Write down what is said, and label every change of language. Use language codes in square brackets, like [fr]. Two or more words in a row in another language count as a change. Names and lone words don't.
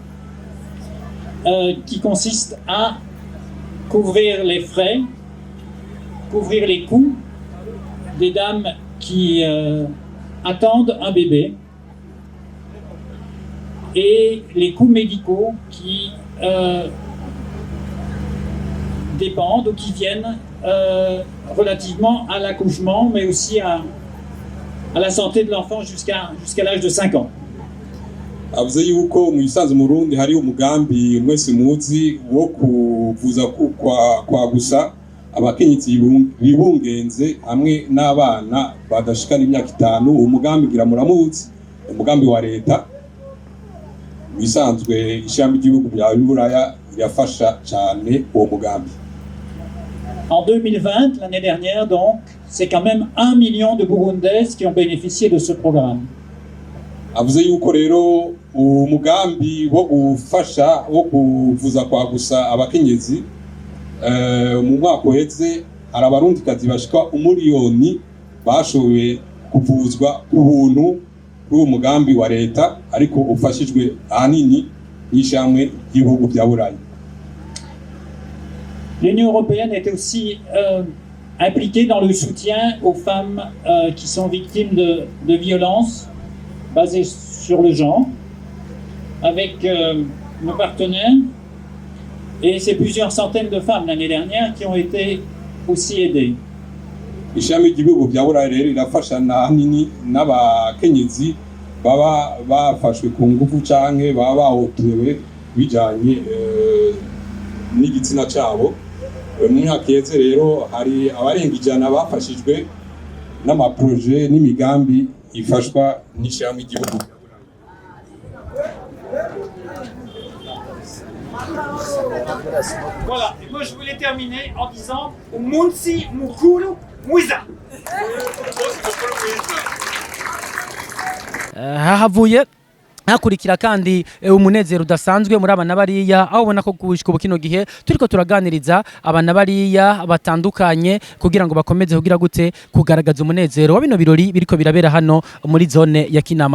[fr] qui consiste à couvrir les frais, couvrir les coûts des dames qui attendent un bébé et les coûts médicaux qui dépendent ou qui viennent relativement à l'accouchement, mais aussi à la santé de l'enfant jusqu'à l'âge de 5 ans. [rn] Avuze yuko mu bisanzwe mu Burundi hari umugambi mwese muzi wo kuvuza kwa gusa abakenyezi bibungenze hamwe n'abana badashikana imyaka 5. Umugambi gira muramuzi, umugambi wa leta bisanzwe ishami ry'ibihugu bya Buraya irafasha cyane uwo mugambi. [fr] En 2020, l'année dernière donc, c'est quand même 1 million de Burundaises qui ont bénéficié de ce programme. [rn] Avuze yuko rero umugambi wo gufasha wo kuvuza kwa gusa abakenyezi mu mwaka uheze hari abarundikazi bashika 1 miliyoni bashoboye kuvuzwa ubuntu kuri umugambi wa leta ariko ufashijwe ahanini n'ishamwe ry'ibihugu bya Buraya. [fr] L'Union européenne est aussi impliquée dans le soutien aux femmes qui sont victimes de violences basées sur le genre, avec nos partenaires. Et c'est plusieurs centaines de femmes l'année dernière qui ont été aussi aidées. [rn] Ishami ry'ibihugu bya Buraya rero irafasha ahanini n'abakenyezi baba bafashwe ku ngufu canke baba bahotewe bijanye n'igitsina cyabo. Mu myaka yeze rero hari abarenga 100 bafashijwe n'amaproje n'imigambi ifashwa n'ishami ry'igihugu. [fr] Voilà, et moi je voulais terminer en disant [rn] Umunsi Mukuru Mwiza. Hahavuye hakurikira kandi umunezero udasanzwe muri abana bariya aho ubona ko gushika kino gihe turiko turaganiriza abana bariya batandukanye kugira ngo bakomeze kugira gute kugaragaza umunezero wa bino birori biriko birabera hano muri zone ya Kinama.